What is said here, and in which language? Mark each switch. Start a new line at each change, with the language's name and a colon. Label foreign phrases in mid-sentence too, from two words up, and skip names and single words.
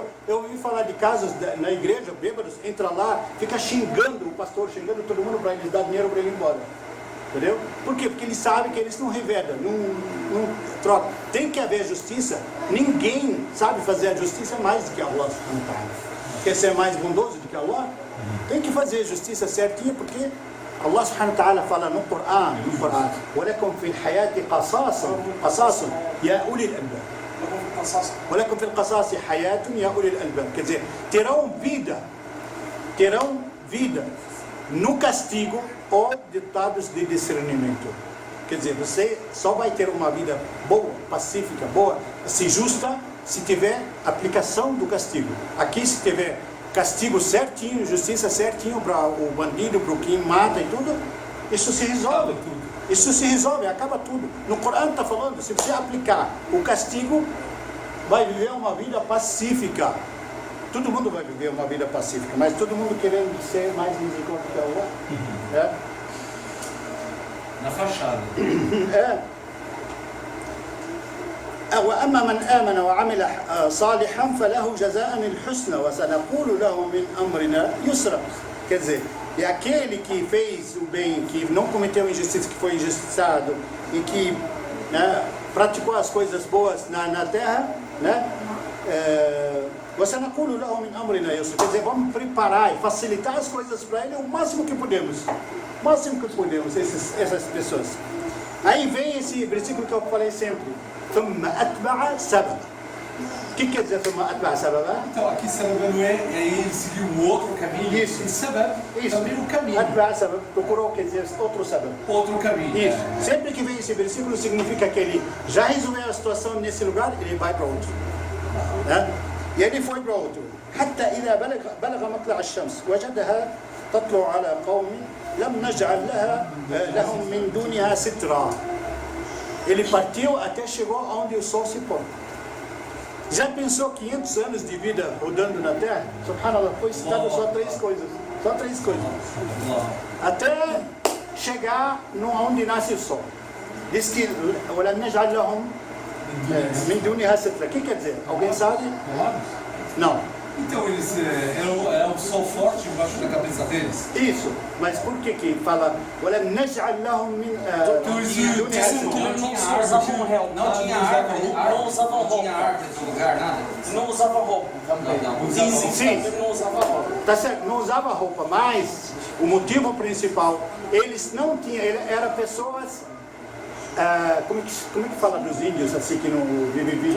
Portuguese: Eu ouvi falar de casos na igreja, bêbados, entra lá, fica xingando o pastor, xingando todo mundo para eles dar dinheiro para ele ir embora. Entendeu? Por quê? Porque eles sabem que eles não revedam, não trocam. Tem que haver justiça. Ninguém sabe fazer a justiça mais do que
Arabic: الله سبحانه وتعالى.
Portuguese: Quer ser mais bondoso do que Allah? Tem que fazer a justiça certinha, porque
Arabic: الله سبحانه وتعالى
Portuguese: fala no Coran,
Arabic: وَلَكُمْ فِي الْحَيَاةِ قَصَاصٌ يَا أُولِي الْأَلْبَابِ. وَلَكُمْ فِي الْقَصَاصِ حَيَاةٌ يَا أُولِي الْأَلْبَابِ.
Portuguese: Quer dizer, terão vida no castigo ou ditados de discernimento. Quer dizer, você só vai ter uma vida boa, pacífica, boa, se justa, se tiver aplicação do castigo. Aqui, se tiver castigo certinho, justiça certinho para o bandido, para o que mata e tudo, isso se resolve. Isso se resolve, acaba tudo. No Corão está falando, se você aplicar o castigo, vai viver uma vida pacífica. Todo mundo vai viver uma vida pacífica, mas todo mundo querendo ser mais misericórdia que Allah. É? Na fachada. É.
Arabic: وأما من آمن وعمل صالحا فله جزاء الحسنى وسنقول له من أمرنا يسرا.
Portuguese: Quer dizer, é aquele que fez o bem, que não cometeu injustiça, que foi injustiçado e que praticou as coisas boas na terra, né?
Arabic: وسنقول له من أمرنا يسرا.
Portuguese: Quer dizer, vamos preparar e facilitar as coisas para ele o máximo que podemos. O máximo que podemos, essas pessoas. Aí vem esse versículo que eu falei sempre.
Arabic: ثم أتبع سببا.
Portuguese: O que quer dizer
Arabic: ثم أتبع سببا?
Portuguese: Então, aqui sabab não é ele seguir um outro caminho. Isso. E sabab também um caminho.
Arabic: أتبع سبب,
Portuguese: procurou, quer dizer, outro sabab. Outro caminho. Isso. Sempre que vem esse versículo, significa que ele já resolveu a situação nesse lugar, ele vai para outro. Né? E ele foi para outro.
Arabic: حتى إذا بلغ مطلع الشمس وجدها تطلع على قوم لم نجعل لهم من دونها سترا.
Portuguese: Ele partiu até chegou onde o sol se põe. Já pensou 500 anos de vida rodando na Terra? Subhanallah, foi citado só três coisas. Só três coisas. Até chegar onde nasce o sol. Diz que
Arabic: وَلَمْ نَجْعَلْ لَهُمْ مِنْ دُونِهَا سِتْرًا.
Portuguese: O que quer dizer? Alguém sabe? Não. Então, eles era um sol forte embaixo da cabeça deles. Isso. Mas por que fala
Arabic: وَلَمْ نَجْعَلْ لَهُمْ مِنْ دُونِهَا سِتْرًا?
Portuguese: Não usavam réu. Não tinha árvore. Não usavam Não tinha roupa. árvore no lugar, nada. Não usavam roupa. Dizem Sim. que não usavam roupa. Tá certo, não usava roupa, mas o motivo principal, eles não tinham, eram pessoas, como é que fala dos índios, assim, que não vivem vida...